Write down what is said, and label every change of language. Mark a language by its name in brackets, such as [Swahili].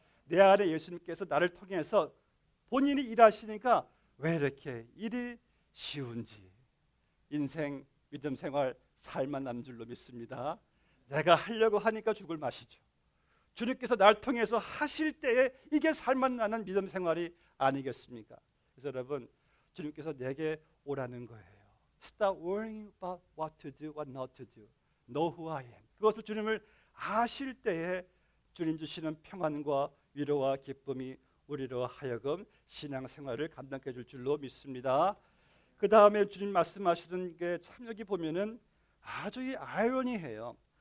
[Korean] 내 안에 예수님께서 나를 통해서 본인이 일하시니까 왜 이렇게 일이 쉬운지 인생 믿음 생활 살만 남 줄로 믿습니다. 내가 하려고 하니까 죽을 맛이죠. 주님께서 날 통해서 하실 때에 이게 살만 나는 믿음 생활이 아니겠습니까? 그래서 여러분 주님께서 내게 오라는 거예요. [English] Stop worrying about what to do, what not to do. Know who I am. [Korean] 그것을 주님을 아실 때에 주님 주시는 평안과 위로와 기쁨이 우리로 하여금 신앙생활을 감당해 줄 줄로 믿습니다. 그 다음에 주님 말씀하시는 게 참 여기 보면은 아주 이 아이러니해요.